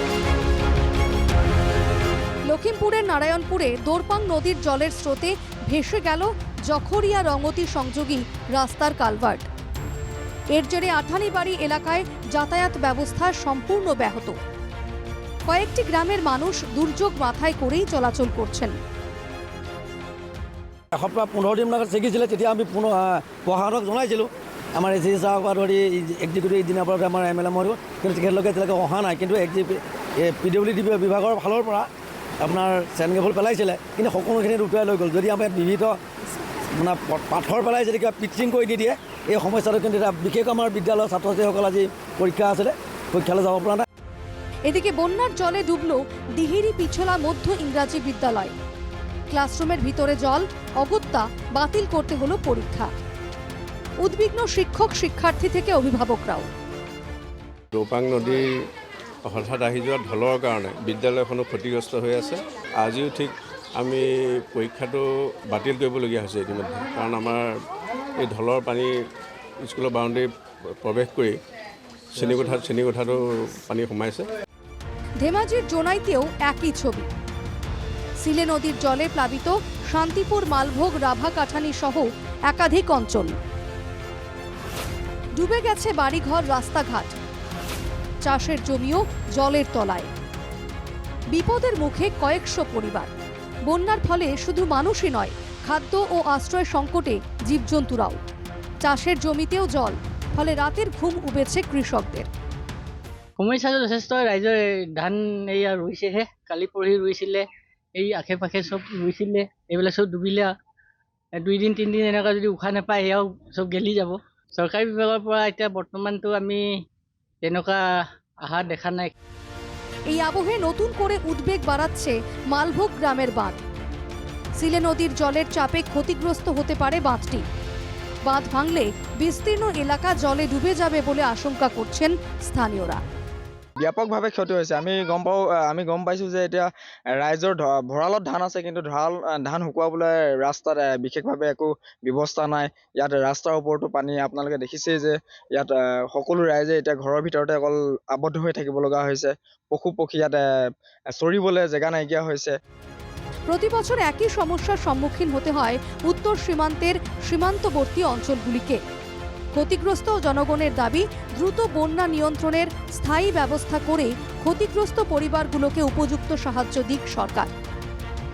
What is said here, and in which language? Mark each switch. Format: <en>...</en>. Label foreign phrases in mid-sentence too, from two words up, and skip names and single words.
<bn>লখিমপুরের নারায়ণপুরে দোরপাং নদীর জলের স্রোতে ভেসে গেল জখরিয়া রঙতি সংযোগী রাস্তার কালভার্ট। এর জেরে আঠানিবাড়ি এলাকায় যাতায়াত ব্যবস্থা সম্পূর্ণ ব্যাহত। কয়েকটি গ্রামের মানুষ দুর্যোগ মাথায় করেই চলাচল করছেন।</bn> <as>এসপ্তাহ 15 দিন আগত চেকিছিলে, তেতিয়া আমি প্ৰশাসনক জনাইছিলোঁ। আমাৰ এ চি চাহক পৰা ধৰি এক্সিকিউটিভ দিনৰ পৰা আমাৰ এম এল এ মৰিব, কিন্তু তেখেতলোকে এতিয়ালৈকে অহা নাই। কিন্তু PWD বিভাগৰ ফালৰ পৰা আপোনাৰ চেনগেবল পেলাইছিলে, কিন্তু সকলোখিনি উটুৱাই লৈ গ'ল। যদি আমাৰ বিবিধ মানে পাথৰ পেলাই যদি কিবা পিটচিং কৰি নিদিয়ে, এই সমস্যাটো কিন্তু এটা বিশেষ আমাৰ বিদ্যালয়ৰ ছাত্ৰ ছাত্ৰীসকল আজি পৰীক্ষা আছিলে, পৰীক্ষালৈ যাব পৰা নাই।</as> <bn>এদিকে বন্যার জলে ডুবল দিহিরি পিছলা মধ্য ইংরাজি বিদ্যালয়। ক্লাসরুমের ভিতরে জল, অগত্যা বাতিল করতে হলো পরীক্ষা। উদ্বিগ্ন শিক্ষক, শিক্ষার্থী থেকে অভিভাবকরাও।</bn> <as>দোৰপাং নদীৰ হঠাৎ আহি যোৱা ঢলৰ কাৰণে বিদ্যালয়খনো ক্ষতিগ্ৰস্ত হৈ আছে। আজিও ঠিক আমি পৰীক্ষাটো বাতিল কৰিবলগীয়া হৈছে ইতিমধ্যে, কাৰণ আমাৰ এই ঢলৰ পানী স্কুলৰ বাউণ্ডেৰী প্ৰৱেশ কৰি শ্ৰেণীকোঠাটো পানী সোমাইছে।</as> <bn>ধেমাজির জোনাইতেও একই ছবি। সিলে নদীর জলে প্লাবিত শান্তিপুর, মালভোগ, রাভাকাঠানি সহ একাধিক অঞ্চল। ডুবে গেছে বাড়িঘর, রাস্তাঘাট, চাষের জমিও জলের তলায়। বিপদের মুখে কয়েকশো পরিবার। বন্যার ফলে শুধু মানুষই নয়, খাদ্য ও আশ্রয় সংকটে জীবজন্তুরাও। চাষের জমিতেও জল, ফলে ৰাতিৰ ঘুম উবেছে কৃষকদের।</bn> <as>সমস্যাটো যথেষ্ট। ৰাইজৰ ধান এয়া ৰুইছেহে, কালি পৰহি ৰুইছিলে, এই আশে পাশে চব ৰুইছিলে, এইবিলাক চব ডুবিলে। 2 দিন 3 দিন এনেকুৱা যদি উশাহ নাপায়, এয়াও চব গেলি যাব। চৰকাৰী বিভাগৰ পৰা এতিয়া বৰ্তমানতো আমি তেনেকুৱা আশা দেখা নাই।</as> <bn>এই আবহে নতুন করে উদ্বেগ বাড়াচ্ছে মালভোগ গ্রামের বাঁধ। সিলে নদীর জলের চাপে ক্ষতিগ্রস্ত হতে পারে বাঁধটি। বাঁধ ভাঙলে বিস্তীর্ণ এলাকা জলে ডুবে যাবে বলে আশঙ্কা করছেন স্থানীয়রা।</bn> <as>ব্যাপকভাৱে ক্ষতি হৈছে। আমি গম পাইছোঁ যে এতিয়া ৰাইজৰ ভঁৰালত ধান আছে, কিন্তু ধান শুকুৱাবলৈ ৰাস্তাত বিশেষভাৱে একো ব্যৱস্থা নাই। ইয়াত ৰাস্তাৰ ওপৰতো পানী। আপোনালোকে দেখিছেই যে ইয়াত সকলো ৰাইজে এতিয়া ঘৰৰ ভিতৰতে অকল আবদ্ধ হৈ থাকিব লগা হৈছে। পশু পক্ষী ইয়াত চৰিবলৈ জেগা নাইকিয়া হৈছে।</as> <bn>প্রতি বছর একই সমস্যার সম্মুখীন হতে হয় উত্তর সীমান্তের সীমান্তবর্তী অঞ্চলগুলিকে। ক্ষতিগ্রস্ত জনগণের দাবি, দ্রুত বন্যা নিয়ন্ত্রণের স্থায়ী ব্যবস্থা করে ক্ষতিগ্রস্ত পরিবারগুলোকে উপযুক্ত সাহায্য দিক সরকার।</bn>